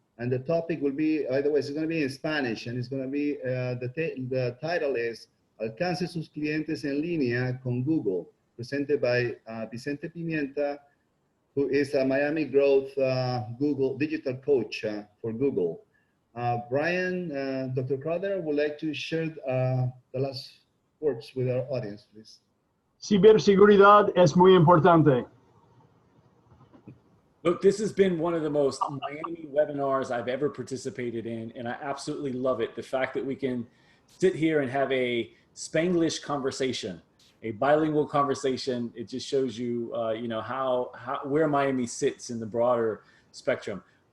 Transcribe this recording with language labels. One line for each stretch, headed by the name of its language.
English: And the topic will be, by the way, it's going to be in Spanish, and it's going to be, the title is Alcance sus clientes en línea con Google, presented by Vicente Pimienta, who is a Miami Growth Google digital coach for Google. Brian, Dr. Crowther, would like to share the last words with our audience, please.
Spanish: Ciberseguridad es muy importante.
English: Look, this has been one of the most Miami webinars I've ever participated in, and I absolutely love it. The fact that we can sit here and have a Spanglish conversation, a bilingual conversation, it just shows you, where Miami sits in the broader spectrum.